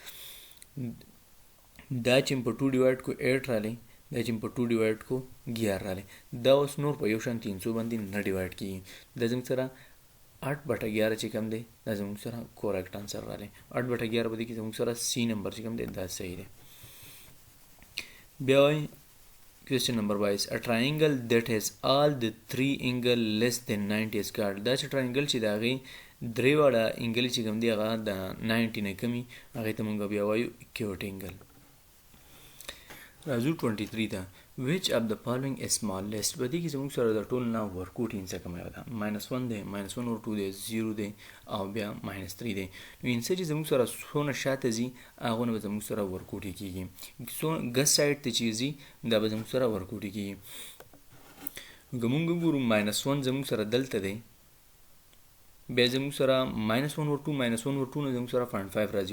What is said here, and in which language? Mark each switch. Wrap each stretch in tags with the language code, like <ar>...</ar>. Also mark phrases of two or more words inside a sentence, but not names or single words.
<ps>دا چې په 2 ډیوایډ کو 8 رالی، دا چې په 2 ډیوایډ کو 11 رالی. دا اوس نور په یو شانتي هندسو باندې نه ډیوایډ کېږي. دا زموږ سره 8/11 چې کوم دی دا زموږ سره</ps> <en>correct answer</en> <ps>رالی. 8/11 په دې کې زموږ سره سی نمبر چې کوم دی دا صحیح دی. بیا وایي</ps> <en>Question number 22. A triangle that has all the three angle less than 90 is called.</en> <ps>دا چې triangle چې د هغې درې واړه انګل چې کوم دی هغه د 90 نه کمي هغې ته موږ بیا وایو</ps> <en>acute angle.</en> <ps>راځو 23 ته.</ps> <en>Which of the following is smallest؟</en> <ps>په دې کې زموږ سره د ټول نه ورکوټ هندسه کومه ده؟ -1 دی، -1 اور 2 دی، 0 دی او بیا -3 دی. نو هندسه چې زموږ سره څونه شاته ځي هغونه به زموږ سره ورکوټي کېږي. ګس سایډ ته چې ځي دا به زموږ سره ورکوټي کېږي. که موږ وګورو -1 زموږ سره دلته دی، بیا زموږ سره -1 اور 2 -1 اور 2 نه زموږ سره 0.5 راځي.</ps>